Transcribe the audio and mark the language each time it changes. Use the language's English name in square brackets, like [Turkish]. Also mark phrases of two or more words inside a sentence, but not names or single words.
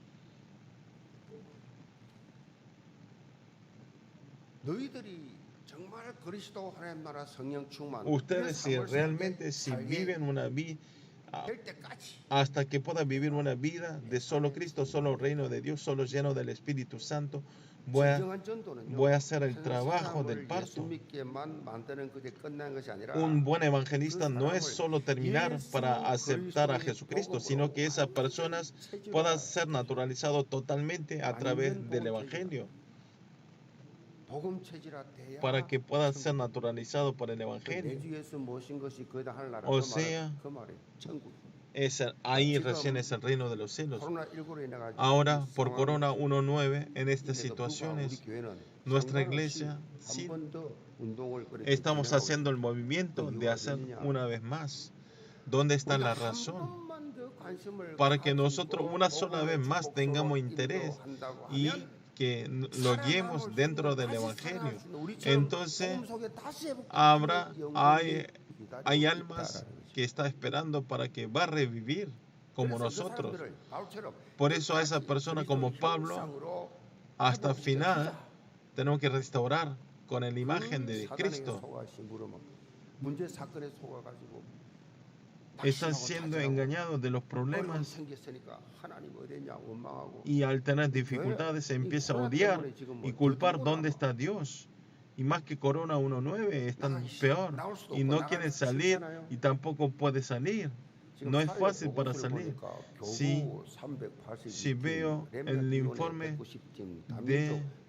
[Spanish] Ustedes si realmente viven una vida hasta que puedan vivir una vida de solo Cristo, solo reino de Dios, solo lleno del Espíritu Santo, voy a, [Korean] 진정한 전도는요. [Spanish] voy a hacer el [Korean] 한 [Spanish] trabajo del [Korean] 사람을 [Spanish] parto. [Korean] 예수 믿게만 만드는 그게 끝난 것이 아니라 [Spanish] Un buen evangelista [Korean] 그 [Spanish] no es [Korean] 사람을 [Spanish] solo terminar [Korean] 예수 [Spanish] para aceptar a [Korean] 그리스도의 [Spanish] Jesucristo, [Korean] 복음으로 [Spanish] sino que esas [Korean] 완전히 [Spanish] personas [Korean] 체질화 [Spanish] puedan ser naturalizados totalmente a través [Korean] 완전 [Spanish] del [Korean] 복음 체질화 [Spanish] Evangelio, [Korean] 복음 체질화 돼야 [Spanish] para que puedan ser [Korean] 천국. [Spanish] naturalizados por el [Korean] 내 [Spanish] Evangelio. [Korean] 주 예수 모신 것이 거기다 하늘나라 [Spanish] O [Korean] 그 [Spanish] sea, [Korean] 말은 그 말이 천국. [Spanish] ahí [Korean] 지금 [Spanish] recién es el reino de los cielos. [Korean] 코로나19로 인해 가지고 [Spanish] Ahora, por Corona 1.9, en estas [Korean] 인데도 불구하고 우리 [Spanish] situaciones, [Korean] 교회는 [Spanish] nuestra [Korean] 상관없이 [Spanish] iglesia [Korean] 한 [Spanish] sí [Korean] 번 더 운동을 그렇게 [Spanish] estamos [Korean] 진행하고 [Spanish] haciendo el [Korean] 있습니다. [Spanish] movimiento [Korean] 그 [Spanish] de [Korean] 이유가 [Spanish] hacer [Korean] 어디냐? [Spanish] una vez más. ¿Dónde está [Korean] 우리가 [Spanish] la [Korean] 한 [Spanish] razón? [Korean] 번만 더 관심을 [Spanish] Para que nosotros [Korean] 가지고 [Spanish] una sola vez [Korean] 복음의 [Spanish] más [Korean] 축복소로 [Spanish] tengamos interés [Korean] 인도한다고 [Spanish] y [Korean] 하면 [Spanish] que lo [Korean] 살아남을 [Spanish] guiemos [Korean] 수 [Spanish] dentro [Korean] 있는 [Spanish] del [Korean] 다시 [Spanish] Evangelio. [Korean] 살아날 수 있는 우리처럼 [Spanish] Entonces [Korean] 복음 속에 다시 회복되는 [Spanish] habrá, [Korean] 영혼이 기다리고 [Spanish] hay almas [Korean] 있다라는 거죠. [Spanish] que está esperando para que va a revivir como [Korean] 그래서 그 [Spanish] nosotros. [Korean] 사람들을 바울처럼 [Spanish] Por eso a esa [Korean] 끝까지 [Spanish] persona [Korean] 그리스도의 [Spanish] como Pablo, [Korean] 형상으로 [Spanish] hasta el [Korean] 회복시켜주자. [Spanish] final, tenemos que restaurar con la imagen [Korean] 그 [Spanish] de [Korean] 사단에게 [Spanish] Cristo. [Korean] 속아시 물으면 문제 사건에 속아가지고 [Spanish] Están [Korean] 낙심하고 [Spanish] siendo [Korean] 좌절하고 [Spanish] engañados de los [Korean] 어려움 [Spanish] problemas [Korean] 생겼으니까 하나님 어디냐 원망하고 [Spanish] y al tener dificultades se empieza a odiar y culpar dónde está Dios. Y más que Corona 1.9 están peor y no quieren salir y tampoco puede salir. No es fácil para salir. Si veo el informe de...